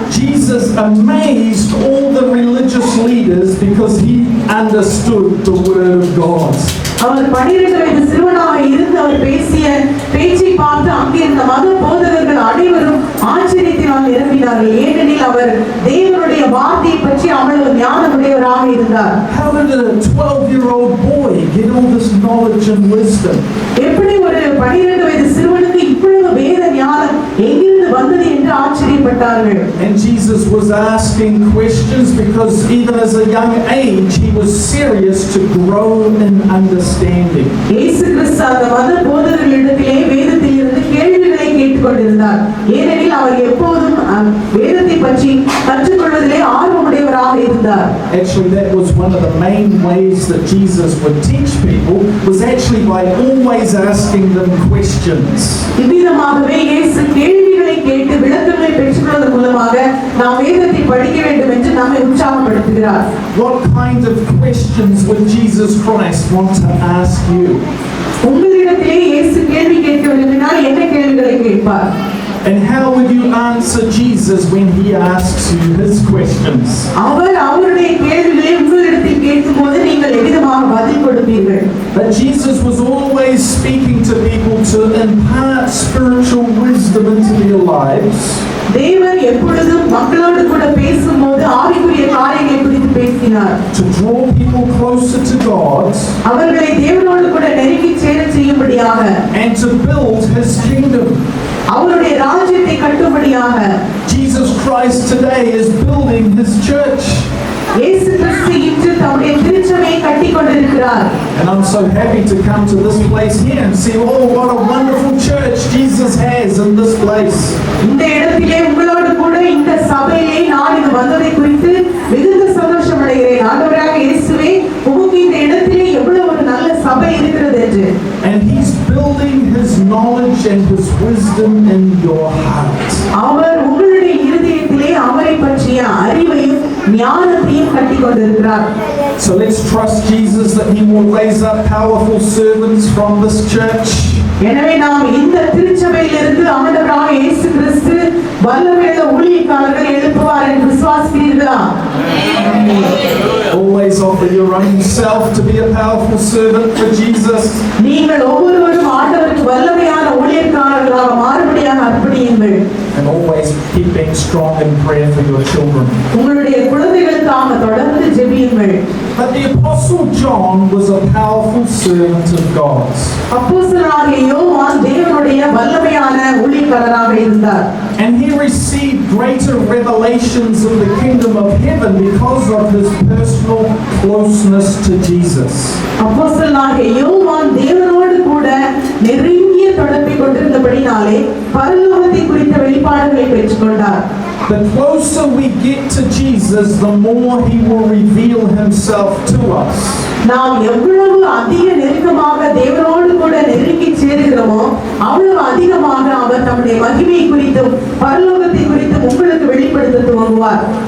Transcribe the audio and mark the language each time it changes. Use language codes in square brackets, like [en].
[en] Jesus amazed all the religious leaders because he understood the word of God. [ta] அவர் 12 வயது சிறுவனாக இருந்து அவர் பேசிய பேச்சை பார்த்து அங்கிருந்த மத போதகர்கள் அனைவரும் ஆச்சரியத்தினால் நிரம்பினார்கள். ஏனெனில் அவர் தேவனுடைய வார்த்தையை பற்றி அவ்வளவு ஞானமுடையவராக இருந்தார். [en] How did a 12-year-old boy get all this knowledge and wisdom? [ta] எப்படி ஒரு 12 வயது சிறுவனுக்கு இவ்வளவு வேத ஞானம் எங்கிருந்து வந்தது என்று ஆச்சரியப்பட்டார்கள். [en] And Jesus was asking questions because even as a young age he was serious to grow in understanding. [ta] இயேசு கிறிஸ்து அந்த மத போதகர்களிடத்திலே வேதத்தில் இருந்து கேள்விகளை கேட்டுக்கொண்டிருந்தார். ஏனெனில் அவர் எப்போதும் வேதத்தை பற்றி கற்றுக்கொள்வதிலே ஆர்வமுடையவராக இருந்தார். [en] Actually, that was one of the main ways that Jesus would teach people, was actually by always asking them questions. [ta] இவ்விதமாகவே இயேசு கேள்விகளை கேட்டு விளக்கங்களை பெற்றுக்கொள்வதன் மூலமாக நாம் வேதத்தை படிக்க வேண்டும் என்று நம்மை உற்சாகப்படுத்துகிறார். [en] What kind of questions would Jesus Christ want to ask you? [ta] உங்களிடத்திலே இயேசு கேள்வி கேட்க விரும்பினால் என்ன கேள்விகளை கேட்பார்? [en] And how would you answer Jesus when he asks you his questions? [ta] அவருடைய கேள்விகளை உங்களிடத்தில் கேட்கும்போது நீங்கள் எவ்விதமாக பதில் கொடுப்பீர்கள்? [en] But Jesus was always speaking to people to impart spiritual wisdom into their lives. [ta] தேவன் எப்பொழுதும் மக்களோடு கூட பேசும்போது ஆவிக்குரிய காரியங்களை குறித்து பேசினார். [en] To draw people closer to God. [ta] அவர்களை தேவனோடு கூட நெருங்கி சேர செய்யும்படியாக. [en] And to build his kingdom. [ta] அவருடைய ராஜ்யத்தை கட்டும்படியாக [en] Jesus Christ today is building his church. [ta] இயேசு கிறிஸ்து இன்று தம்முடைய திருச்சபையை கட்டிக் கொண்டிருக்கிறார். [en] And I'm so happy to come to this place here and see, oh, what a wonderful church Jesus has in this place. [ta] இந்த இடத்திலே உங்களோடு கூட இந்த சபையிலே நான் இது வந்ததை குறித்து மிகுந்த சந்தோஷம் அடைகிறேன். ஆண்டவராக இயேசுவே, உமக்கு இந்த இடத்திலே எவ்வளவு ஒரு நல்ல சபை இருக்கிறது என்று. [en] And he's building his knowledge and his wisdom in your heart. [ta] அவர் உங்களுடைய இருதயத்திலே அவரை பற்றிய அறிவையும் ஞானத்தையும் கட்டிக் கொண்டிருக்கிறார். [en] So let's trust Jesus that he will raise up powerful servants from this church. [ta] எனவே நாம் இந்த திருச்சபையிலிருந்து ஆண்டவராக இயேசு கிறிஸ்து வல்லமையுள்ள ஊழியக்காரர்கள் எழுப்புவார் என்று விசுவாசிக்கிறீர்களா? [en] Always offer your own self to be a powerful servant for Jesus. [ta] நீங்கள் ஒவ்வொருவரும் ஆண்டவருக்கு வல்லமையான ஊழியக்காரர்களாக மாறுபடியாக அர்ப்பணியுங்கள். [en] And always keep being strong in prayer for your children. [ta] உங்களுடைய குழந்தைகளுக்காக தொடர்ந்து ஜெபியுங்கள். [en] But the Apostle John was a powerful servant of God. [ta] அப்போஸ்தலனாகிய யோவான் தேவனுடைய வல்லமையான ஊழியக்காரராக இருந்தார். [en] And he received greater revelations of the kingdom of heaven because of his personal closeness to Jesus. [ta] அப்போஸ்தலனாகிய யோவான் தேவனோடு கூட நெருங்கிய தொடர்பை கொண்டிருந்தபடினாலே பரலோகத்தை குறித்த வெளிப்பாடுகளை பெற்றுக்கொண்டார். [en] The closer we get to Jesus, the more he will reveal himself to us. [ta] நாம் எவ்வளவு அதிக நெருக்கமாக தேவனோடு கூட நெருங்கி சேருகிறோமோ அவ்வளவு அதிகமாக அவர் தம்முடைய மகிமை குறித்தும் பரலோகத்தை குறித்தும் உங்களுக்கு வெளிப்படுத்த துவங்குவார்.